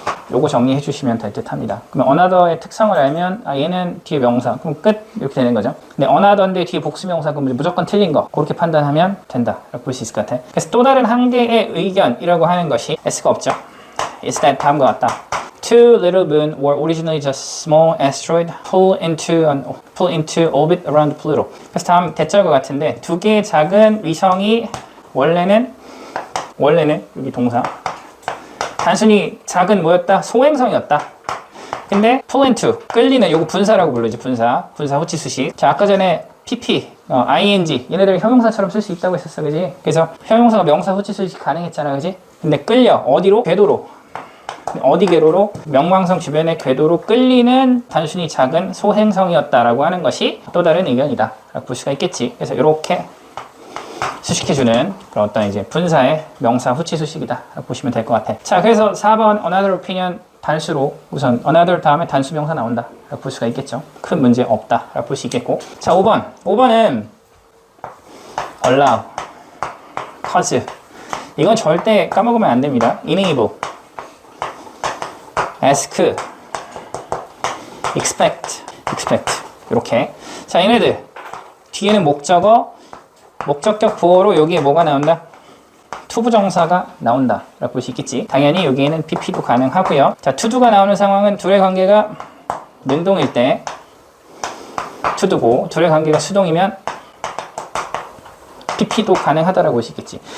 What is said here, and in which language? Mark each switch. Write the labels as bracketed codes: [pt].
[ko] 요거 정리해 주시면 될 듯 합니다. 그럼 another의 특성을 알면, 아, 얘는 뒤에 명사, 그럼 끝, 이렇게 되는 거죠. 근데 another인데 뒤에 복수 명사, 그럼 무조건 틀린 거, 그렇게 판단하면 된다 라고 볼 수 있을 것 같아. 그래서 또 다른 한 개의 의견이라고 하는 것이 S가 없죠. Is that 다음과 같다. [en] Two little moon were originally just small asteroid pulled into orbit around Pluto. [ko] 그래서 다음 대절과 같은데, 두 개의 작은 위성이 원래는 여기 동사, 단순히 작은 뭐였다? 소행성이었다. 근데 pull into, 끌리는, 요거 분사라고 불러지. 분사 후치 수식. 자, 아까 전에 pp, ing, 얘네들 형용사처럼 쓸 수 있다고 했었어, 그지? 그래서 형용사가 명사 후치 수식 가능했잖아, 그지? 근데 끌려, 어디로? 궤도로. 어디 궤도로? 명왕성 주변의 궤도로 끌리는 단순히 작은 소행성이었다라고 하는 것이 또 다른 의견이다 라고 볼 수가 있겠지. 그래서 이렇게 수식해주는 그런 어떤 이제 분사의 명사 후치 수식이다 라고 보시면 될 것 같아. 자, 그래서 4번 another opinion 단수로 우선 another 다음에 단수 명사 나온다 라고 볼 수가 있겠죠. 큰 문제 없다 라고 볼 수 있겠고. 자, 5번은 allow, cause, 이건 절대 까먹으면 안 됩니다. enable, ask, expect 이렇게. 자, 얘네들 뒤에는 목적격 보어로 여기에 뭐가 나온다? 투부정사가 나온다 라고 볼 수 있겠지. 당연히 여기에는 pp도 가능하고요. 자, 투두가 나오는 상황은 둘의 관계가 능동일 때 투두고, 둘의 관계가 수동이면 pp도 가능하다라고 볼 수 있겠지.